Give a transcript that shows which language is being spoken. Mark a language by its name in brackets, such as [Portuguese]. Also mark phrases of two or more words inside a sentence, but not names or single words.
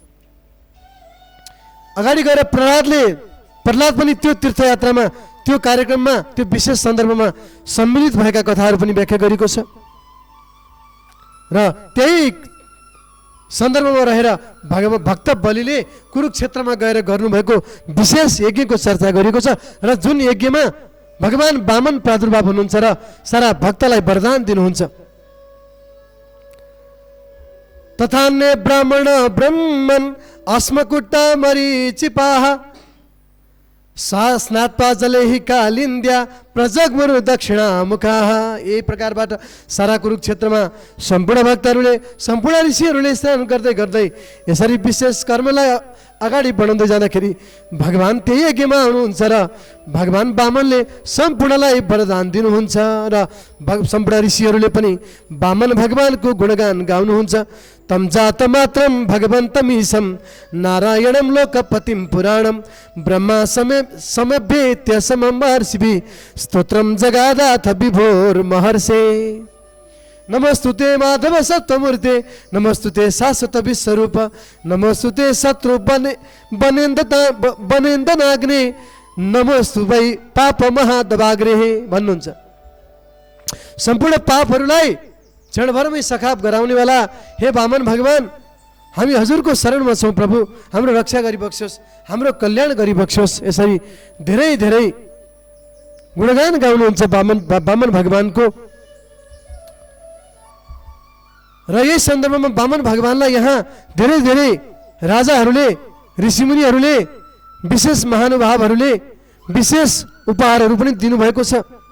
[Nepali] अगाडि गएर प्रहलाद पनि त्यो तीर्थयात्रामा, त्यो कार्यक्रममा, त्यो विशेष सन्दर्भमा सम्मिलित भएका कथाहरू पनि व्याख्या गरेको छ र त्यही सन्दर्भमा रहेर भक्त बलिले कुरुक्षेत्रमा गएर गर्नुभएको विशेष यज्ञको चर्चा गरिएको छ र जुन यज्ञमा भगवान वामन प्रादुर्भाव हुनुहुन्छ र सारा भक्तलाई वरदान दिनुहुन्छ। [Sanskrit] तथान्य ब्राह्मण ब्रह्मन् अस्मकुट्टा मरीचिपाः स्नात्वा जलेहि कालिन्द्या प्रजग्मुरु दक्षिणामुखाः। [Nepali] यही प्रकारबाट सारा कुरुक्षेत्रमा सम्पूर्ण भक्तहरूले, सम्पूर्ण ऋषिहरूले स्नान गर्दै गर्दै यसरी विशेष कर्मलाई अगाडि बढाउँदै जाँदाखेरि भगवान त्यही यज्ञमा आउनुहुन्छ र भगवान वामनले सम्पूर्णलाई वरदान दिनुहुन्छ र सम्पूर्ण ऋषिहरूले पनि वामन भगवानको गुणगान गाउनुहुन्छ। [Sanskrit] तम जात मात्रम भगवन्तमीशं नारायणं लोकपतिं पुराणं ब्रह्मा समभ्येत्य सममहर्षिभिः स्तोत्रं जगादाथ विभोर महर्षे। नमस्तुते माधव सत्वमूर्ते नमस्तुते शाश्वत विश्वरूप नमस्तुते शत्रु बनेन्दनाग्ने नमस्तु वै पाप महादवाग्रे भन्नुहुन्छ। [Nepali] सम्पूर्ण पापहरूलाई क्षणभरमै सखाप गराउनेवाला हे वामन भगवान, हामी हजुरको शरणमा छौँ प्रभु, हाम्रो रक्षा गरिबक्सोस्, हाम्रो कल्याण गरिबक्सोस्। यसरी धेरै धेरै गुणगान गाउनुहुन्छ वामन भगवानको र यही सन्दर्भमा वामन भगवानलाई यहाँ धेरै धेरै राजाहरूले, ऋषिमुनिहरूले, विशेष महानुभावहरूले विशेष उपहारहरू पनि दिनुभएको छ।